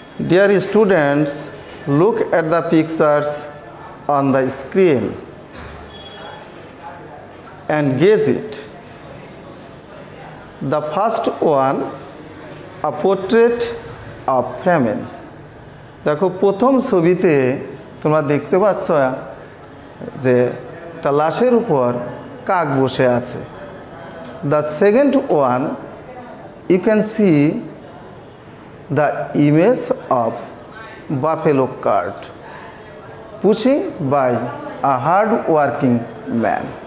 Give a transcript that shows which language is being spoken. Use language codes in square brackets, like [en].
[en] Dear students, look at the pictures on the screen and gauge it. The first one, a portrait of famine. [bn] দেখো প্রথম ছবিতে তোমরা দেখতে পাচ্ছ যে একটা লাশের উপর কাক বসে আছে। [en] The second one, you can see the image of buffalo cart pushing by a hard working man.